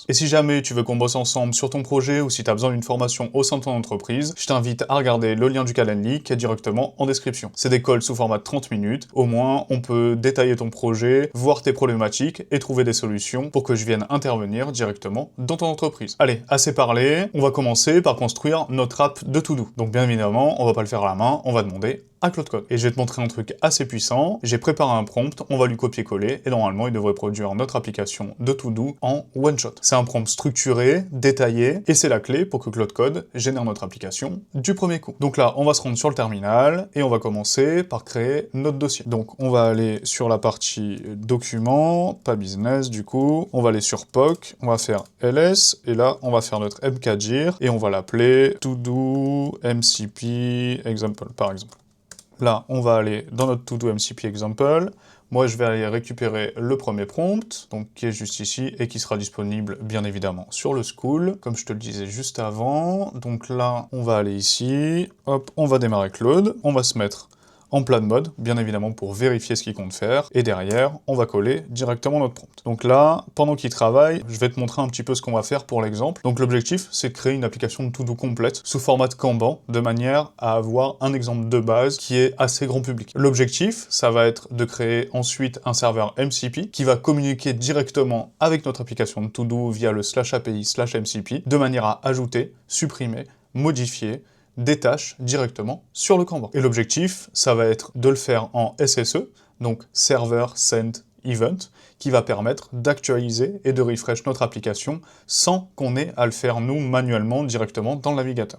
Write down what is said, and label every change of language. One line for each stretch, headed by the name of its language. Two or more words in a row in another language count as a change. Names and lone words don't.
French: Et si jamais tu veux qu'on bosse ensemble sur ton projet, ou si t'as besoin d'une formation au sein de ton entreprise, je t'invite à regarder le lien du Calendly, qui est directement en description. C'est des calls sous format de 30 minutes, au moins on peut détailler ton projet, voir tes problématiques, et trouver des solutions pour que je vienne intervenir directement dans ton entreprise. Allez, assez parlé, on va commencer par construire notre app de to-do. Donc bien évidemment, on va pas le faire à la main, on va demander à Claude Code. Et je vais te montrer un truc assez puissant, j'ai préparé un prompt, on va lui copier-coller, et normalement il devrait produire notre application de to-do en
English: one shot.
French: C'est un prompt structuré, détaillé, et c'est la clé pour que Claude Code génère notre application du premier coup. Donc là, on va se rendre sur le terminal, et on va commencer par créer notre dossier. Donc on va aller sur la partie document, pas business du coup, on va aller sur POC, on va faire ls, et là on va faire notre mkdir, et on va l'appeler to-do mcp example par exemple. Là, on va aller dans notre to-do MCP example. Moi, je vais aller récupérer le premier prompt, donc qui est juste ici, et qui sera disponible, bien évidemment, sur le School, comme je te le disais juste avant. Donc là, on va aller ici, hop, on va démarrer Claude, on va se mettre en
English: plan mode,
French: bien évidemment pour vérifier ce qu'il compte faire, et derrière, on va coller directement notre prompt. Donc là, pendant qu'il travaille, je vais te montrer un petit peu ce qu'on va faire pour l'exemple. Donc l'objectif, c'est de créer une application de to-do complète, sous format de Kanban, de manière à avoir un exemple de base qui est assez grand public. L'objectif, ça va être de créer ensuite un serveur MCP, qui va communiquer directement avec notre application de to-do via le /API/MCP, de manière à ajouter, supprimer, modifier, des tâches directement sur le Kanban. Et l'objectif, ça va être de le faire en SSE, donc
English: Server Send Event,
French: qui va permettre d'actualiser et de refresh notre application sans qu'on ait à le faire nous manuellement directement dans le navigateur.